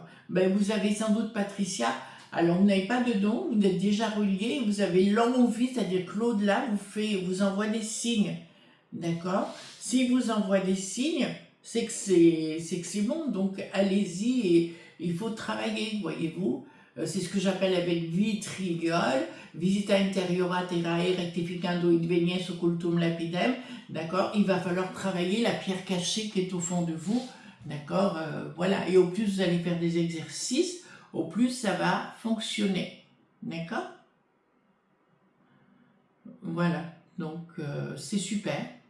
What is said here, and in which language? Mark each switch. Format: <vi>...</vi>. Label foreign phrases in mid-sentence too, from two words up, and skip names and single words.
<fr>Ben, vous avez sans doute, Patricia, alors vous n'avez pas de don, vous êtes déjà relié, vous avez l'envie, c'est-à-dire que l'au-delà vous envoie des signes, d'accord. Si vous envoie des signes, c'est que c'est bon, donc allez-y et il faut travailler, voyez-vous. C'est ce que j'appelle avec vitriol,</fr> <la>visita interiora terrae rectificando id venies occultum lapidem,</la> <fr>d'accord. Il va falloir travailler la pierre cachée qui est au fond de vous, d'accord. Voilà, et au plus vous allez faire des exercices, au plus ça va fonctionner, d'accord. Voilà, donc c'est super.</fr>